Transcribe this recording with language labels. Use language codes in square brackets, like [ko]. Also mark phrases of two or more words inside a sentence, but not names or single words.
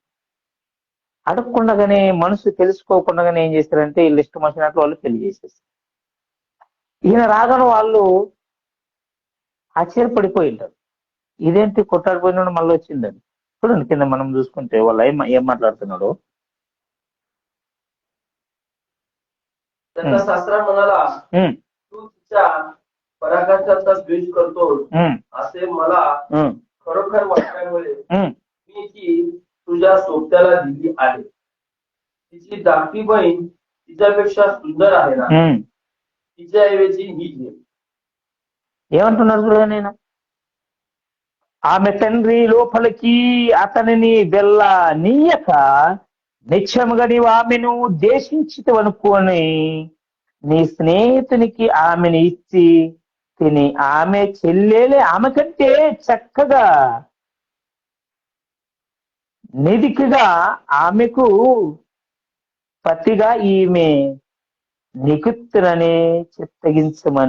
[te] అడగకుండానే మనసు తెలుసుకోకుండానే ఏం చేశారంటే వీళ్ళు ఇష్టం వచ్చినట్లు వాళ్ళు పెళ్లి చేసేసారు. ఈయన రాగానే వాళ్ళు ఆశ్చర్యపడిపోయి ఉంటారు, ఇదేంటి కొట్లాడిపోయినాడు మళ్ళీ వచ్చిందని. చూడండి కింద మనం చూసుకుంటే వాళ్ళు ఏం మాట్లాడుతున్నాడు. [mr] त्याचा सासरा म्हणाला, तू तिच्या पराक्रमाचा द्वेष करतोस असे मला खरोखर वाटल्यामुळे मी ती तुझ्या सोबत्याला दिली आहे. तिची धाकटी बहीण तिच्यापेक्षा सुंदर आहे ना, तिच्याऐवजी ही घे. [te] ఏమంటున్నారు చూడండి నేను. ఆమె తండ్రి లోపలికి అతనిని వెళ్ళ నీయక నిత్యముగా నీవు ఆమెను దేశించితవనుకోని నీ స్నేహితునికి ఆమెను ఇచ్చి తిని ఆమె చెల్లెలే ఆమె కంటే చక్కగా నిధికిగా ఆమెకు పతిగా ఈమె నికుత్తునని చిత్తగించమని.